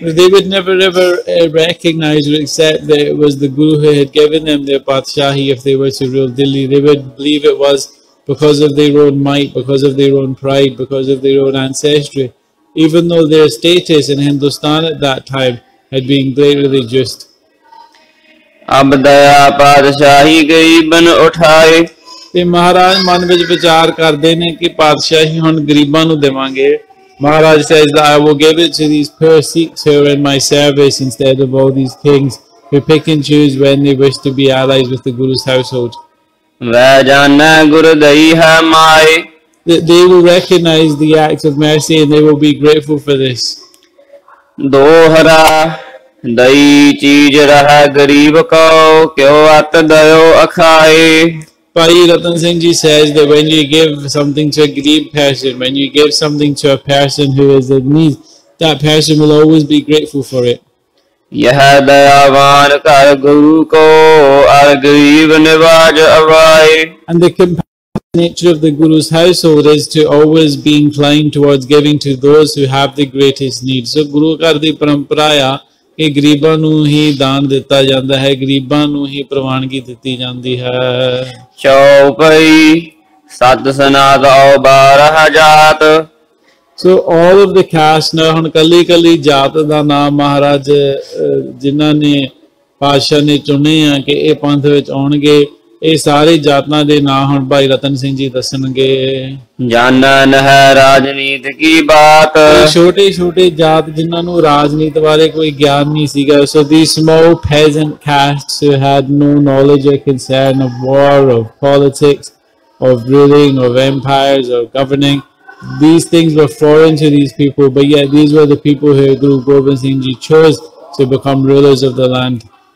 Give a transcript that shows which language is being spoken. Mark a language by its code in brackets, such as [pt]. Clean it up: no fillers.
[en] They would never ever recognize or accept that it was the Guru who had given them their Patshahi if they were to rule Delhi. They would believe it was because of their own might, because of their own pride, because of their own ancestry, even though their status in Hindustan at that time had been greatly reduced. [pa] ਅਬ ਦਇਆ ਪਾਤਸ਼ਾਹੀ ਗਰੀਬਨ ਉਠਾਏ ਤੇ ਮਹਾਰਾਜ ਮਨ ਵਿੱਚ ਵਿਚਾਰ ਕਰਦੇ ਨੇ ਕਿ ਪਾਤਸ਼ਾਹੀ ਹੁਣ ਗਰੀਬਾਂ ਨੂੰ ਦੇਵਾਂਗੇ. [en] Maharaj says that I will give it to these poor Sikhs who are in my service instead of all these kings who pick and choose when they wish to be allies with the Guru's household. [pa] ਵੈ ਜਾਨੈ ਗੁਰ ਦਈ ਹੈ ਮਾਏ [en] That they will recognize the acts of mercy and they will be grateful for this. [pa] ਦੋਹਰਾ ਦਈ ਚੀਜ ਰਹਿ ਗਰੀਬ ਕੋ ਕਿਉ ਅਤ ਦਇਓ ਅਖਾਏ [en] Bhai Ratan Singh Ji says that when you give something to a Garib person, when you give something to a person who is in need, that person will always be grateful for it. [pa] यह दयावान कर गुरु को अर गरीब निवाज अवाए [en] And the compassionate nature of the Guru's household is to always be inclined towards giving to those who have the greatest need. [pa] So Guru ਘਰ ਦੀ ਪਰੰਪਰਾ ਆ ਕਿ ਗਰੀਬਾਂ ਨੂੰ ਹੀ ਦਾਨ ਦਿੱਤਾ ਜਾਂਦਾ ਹੈ, ਗਰੀਬਾਂ ਨੂੰ ਹੀ ਪ੍ਰਵਾਨਗੀ ਦਿੱਤੀ ਜਾਂਦੀ ਹੈ. ਚੌਪਈ ਸਤ ਸਨਾਤ ਔ 12 ਜਾਤ [en] So all of the caste now [pa] ਹੁਣ ਕੱਲੀ ਕੱਲੀ ਜਾਤ ਦਾ ਨਾਮ ਮਹਾਰਾਜ ਜਿਨ੍ਹਾਂ ਨੇ ਪਾਤਸ਼ਾਹ ਨੇ ਚੁਣੇ ਆ ਕਿ ਇਹ ਪੰਥ ਵਿੱਚ ਆਉਣਗੇ, ਇਹ ਸਾਰੇ ਜਾਤਾਂ ਦੇ ਨਾਂ ਹੁਣ ਭਾਈ ਰਤਨ ਸਿੰਘ ਜੀ ਦੱਸਣਗੇ. ਜਾਨਨ ਹੈ ਰਾਜਨੀਤ ਕੀ ਬਾਤ ਛੋਟੇ ਛੋਟੇ ਜਾਤ ਜਿਨ੍ਹਾਂ ਨੂੰ ਰਾਜਨੀਤ ਬਾਰੇ ਕੋਈ ਗਿਆਨ ਨਹੀਂ ਸੀਗਾ. [en] So these small peasant castes who had no knowledge or concern of war, of politics, of ruling, of empires, or governing. These things were foreign to these people, but yet these were the people who Guru Gobind Singh Ji chose to become rulers of the land.